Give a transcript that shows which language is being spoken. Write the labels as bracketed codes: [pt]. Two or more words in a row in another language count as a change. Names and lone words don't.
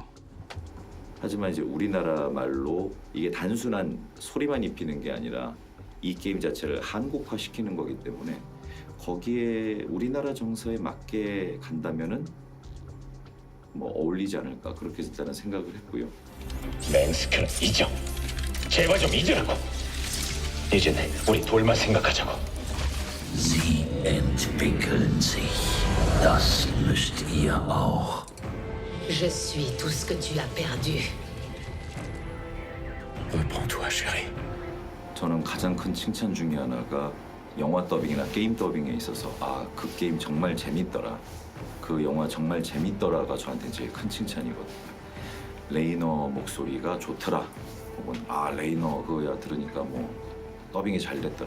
[ko] 하지만 이제 우리나라 말로 이게 단순한 소리만 입히는 게 아니라 이 게임 자체를 한국화시키는 거기 때문에 거기에 우리나라 정서에 맞게 간다면은 뭐 어울리지 않을까 그렇게 일단은 생각을 했고요. 맨스크는 잊어. 제발 좀 잊으라고. 이젠 우리 둘만 생각하자고. [de] Sie entwickeln sich. Das müsst ihr auch. [fr] Je suis tout ce que tu as perdu. Reprends-toi, chérie. [ko] 저는 가장 큰 칭찬 중에 하나가 영화 더빙이나 게임 더빙에 있어서 그 게임 정말 재밌더라. 그 영화 정말 재밌더라가 저한테 제일 큰 칭찬이거든요. 레이너 목소리가 좋더라. 혹은 레이너 그거야 들으니까 뭐 더빙이 잘 됐더라.